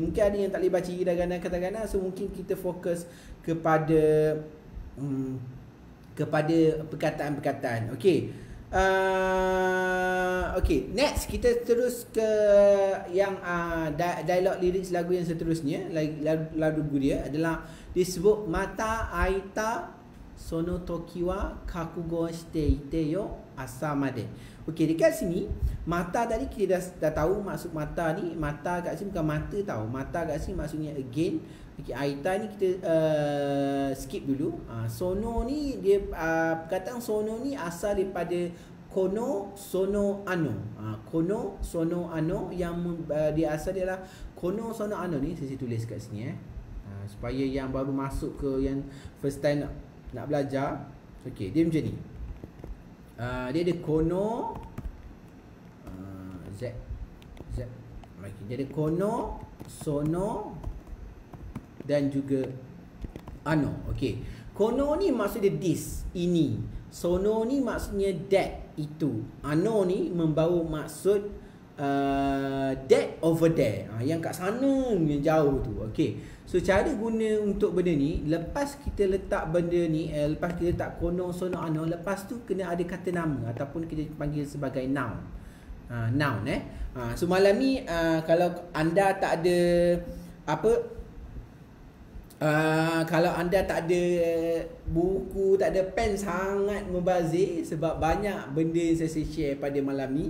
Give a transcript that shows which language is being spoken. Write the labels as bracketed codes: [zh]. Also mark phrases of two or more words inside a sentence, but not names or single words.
[ms] Mungkin ada yang tak boleh baca [en] hiragana, katakana. [ms] So mungkin kita fokus kepada perkataan-perkataan. Okay. Okay, next kita terus ke yang dialog lirik lagu yang seterusnya. Lagu dia adalah disebut [ja] また会いた その時は 覚悟していてよ 朝まで. [ms] Okay, dekat sini mata tadi kita dah tahu maksud mata ni. Mata kat sini bukan mata tau. Mata kat sini maksudnya again. Okay, aita ni kita skip dulu. Sono ni dia perkataan sono ni asal daripada [ja] この その あの. この その あの [ms] yang dia asal dia lah [ja] この その あの [ms] ni. Saya tulis kat sini supaya yang baru masuk ke yang [en] first time [ms] nak belajar. Okay, dia macam ni. Dia ada kono Z. Dia ada [ja] この その [ms] dan juga ano. Okay, kono ni maksudnya this, ini. Sono ni maksudnya that, itu. Ano ni membawa maksud [en] that over there, [ms] yang kat sana, yang jauh tu. Okay, so cara guna untuk benda ni, lepas kita letak benda ni, lepas kita letak [ja] この その あの, [ms] lepas tu kena ada kata nama ataupun kita panggil sebagai noun. Noun. So malam ni kalau anda tak ada apa, kalau anda tak ada buku, tak ada pen, sangat membazir sebab banyak benda yang saya share pada malam ni.